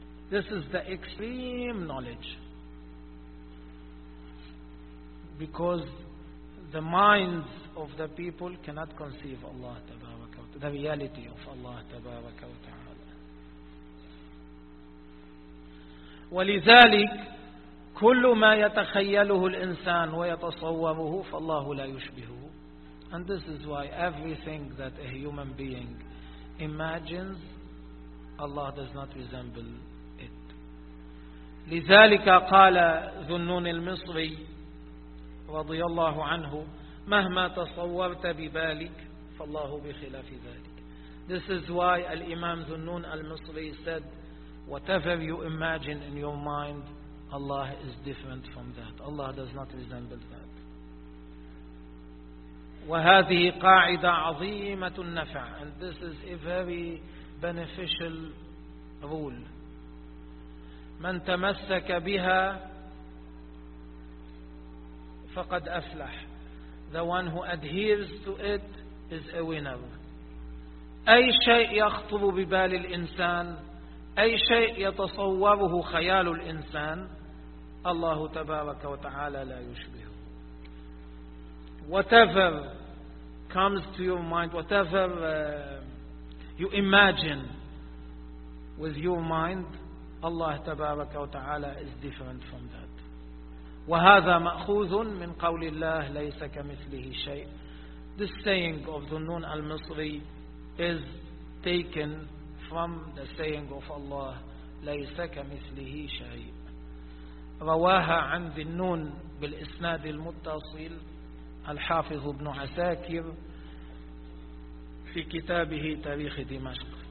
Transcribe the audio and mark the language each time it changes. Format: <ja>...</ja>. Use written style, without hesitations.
<en>This is the extreme knowledge, because the minds of the people cannot conceive Allah تبارك وتعالى, the reality of Allah تبارك وتعالى.</en> <ar>ولذلك كل ما يتخيله الإنسان ويتصوره فالله لا يشبهه.</ar> <en>And this is why everything that a human being imagines, Allah does not resemble it.</en> <ar>لذلك قال ذو النون المصري رضي الله عنه مهما تصورت ببالك فالله بخلاف ذلك.</ar> <en>This is why الإمام ذو النون المصري said, whatever you imagine in your mind, Allah is different from that. Allah does not resemble that.</en> <ar>وهذه قاعدة عظيمة النفع.</ar> <en>And this is a very beneficial rule.</en> <ar>من تمسك بها فقد أفلح.</ar> <en>The one who adheres to it is a winner.</en> <ar>أي شيء يخطر ببال الإنسان, أي شيء يتصوره خيال الإنسان, الله تبارك وتعالى لا يشبه.</ar> <en>Whatever comes to your mind, whatever you imagine with your mind, الله تبارك وتعالى is different from that.</en> <ar>وهذا مأخوذ من قول الله ليس كمثله شيء.</ar> <en>This saying of ذنون المصري is taken from the saying of Allah,</en> <ar>ليس كمثله شيء. رواها عن ذي النون بالإسناد المتصل الحافظ ابن عساكر في كتابه تاريخ دمشق.</ar>